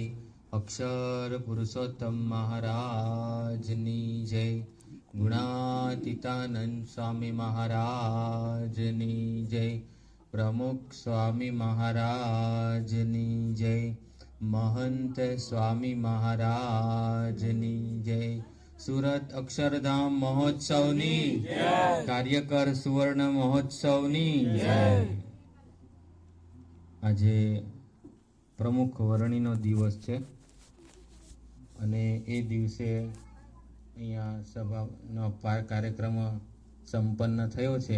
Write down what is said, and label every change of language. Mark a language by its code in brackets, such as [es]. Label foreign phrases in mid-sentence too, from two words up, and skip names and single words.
[gu] અક્ષર પુરુષોત્તમ મહારાજની જય। ગુણાતીતાનંદ સ્વામી મહારાજની જય। પ્રમુખ સ્વામી મહારાજની જય। મહંત સ્વામી મહારાજની જય। સુરત અક્ષરધામ મહોત્સવની કાર્યકર સુવર્ણ મહોત્સવની આજે પ્રમુખ વરણીનો દિવસ છે અને એ દિવસે અહીંયા સભાનો કાર્યક્રમ સંપન્ન થયો છે.